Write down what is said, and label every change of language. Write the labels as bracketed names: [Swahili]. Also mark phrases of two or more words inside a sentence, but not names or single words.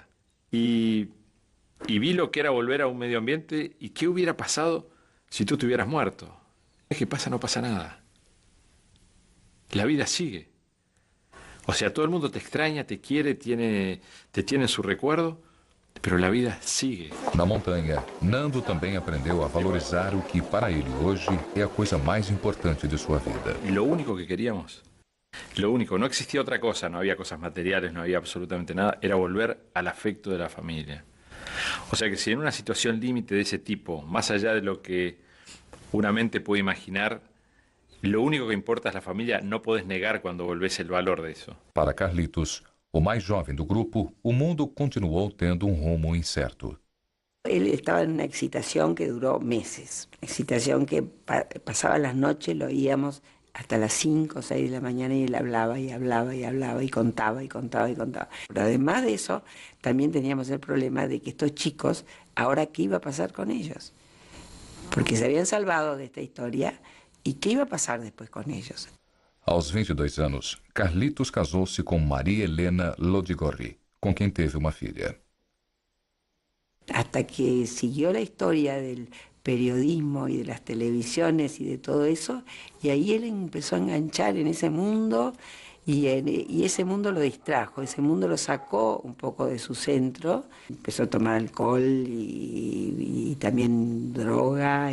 [Spanish] Y vi lo que era volver a un medio ambiente y qué hubiera pasado si tú te hubieras muerto. ¿Qué pasa? No pasa nada. La vida sigue. O sea, todo el mundo te extraña, te quiere, te tiene en su recuerdo, pero la vida sigue. [Portuguese] Na montanha, Nando também aprendeu a valorizar o que para ele hoje é a coisa mais importante de sua vida. [Spanish] Y lo único que queríamos, lo único, no existía otra cosa, no había cosas materiales, no había absolutamente nada, era volver al afecto de la familia. O sea que si en una situación límite de ese tipo, más allá de lo que una mente puede imaginar, lo único que importa es la familia, no podés negar cuando volvés el valor de eso. [Portuguese] Para Carlitos, o mais jovem do grupo, o mundo continuou tendo rumo incerto. [Spanish] Él estaba en una excitación que duró meses, excitación que pasaba las noches, lo oíamos hasta las 5 o 6 de la mañana y él hablaba y hablaba y hablaba y contaba y contaba y contaba. Pero además de eso, también teníamos el problema de que estos chicos, ahora qué iba a pasar con ellos, porque se habían salvado de esta historia y qué iba a pasar después con ellos. [Portuguese] Aos 22 anos, Carlitos casou-se com Maria Helena Lodigorri, com quem teve uma filha. [Spanish] Hasta que siguió la historia del periodismo y de las televisiones y de todo eso, y ahí él empezó a enganchar en ese mundo y ese mundo lo distrajo, ese mundo lo sacó un poco de su centro, empezó a tomar alcohol y también droga.